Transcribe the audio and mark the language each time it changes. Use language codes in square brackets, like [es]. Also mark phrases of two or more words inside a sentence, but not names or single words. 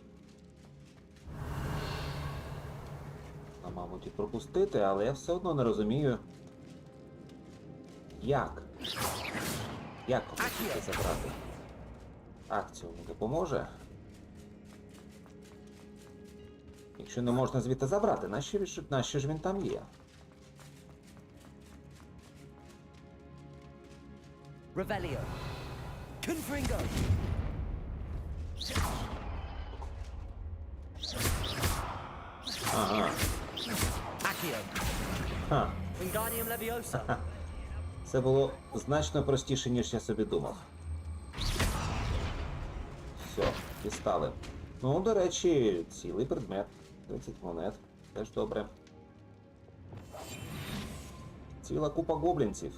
[uk] Мабуть, і пропустити, але я все одно не розумію, як? Як пропустити забрати? Акцію не допоможе? Якщо не можна звідти забрати, нащо ж він там є? [la] Revelio. Confringo. [uk] Ага. [la] Accio. [uk] Ха. [la] Wingardium Leviosa. [uk] Це було значно простіше, ніж я собі думав. Все, дістали. Ну, до речі, цілий предмет. 30 монет. Теж добре. ціла купа гоблінців.